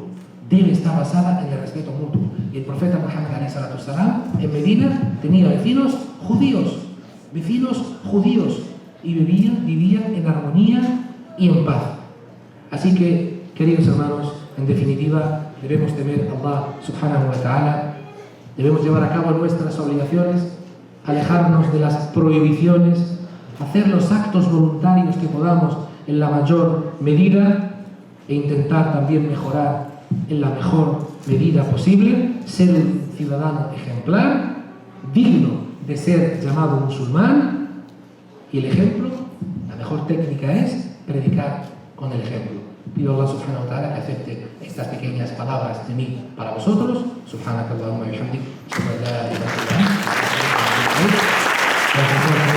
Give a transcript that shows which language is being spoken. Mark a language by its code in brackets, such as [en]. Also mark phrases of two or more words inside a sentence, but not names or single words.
[es] Debe estar basada en el respeto mutuo. Y el profeta Muhammad ﷺ en Medina tenía vecinos judíos y vivían en armonía y en paz. Así que, queridos hermanos, en definitiva, debemos temer a Allah [ar] سبحانه وتعالى, [es] debemos llevar a cabo nuestras obligaciones, alejarnos de las prohibiciones, hacer los actos voluntarios que podamos en la mayor medida e intentar también mejorar en la mejor medida posible, ser un ciudadano ejemplar, digno de ser llamado musulmán. Y el ejemplo, la mejor técnica es predicar con el ejemplo. Pido a Allah [ar] سبحانه وتعالى [es] que acepte estas pequeñas palabras de mí para vosotros. [ar] سبحانك اللهم وبحمدك، أشهد أن لا إله إلا أنت، أستغفرك وأتوب إليك.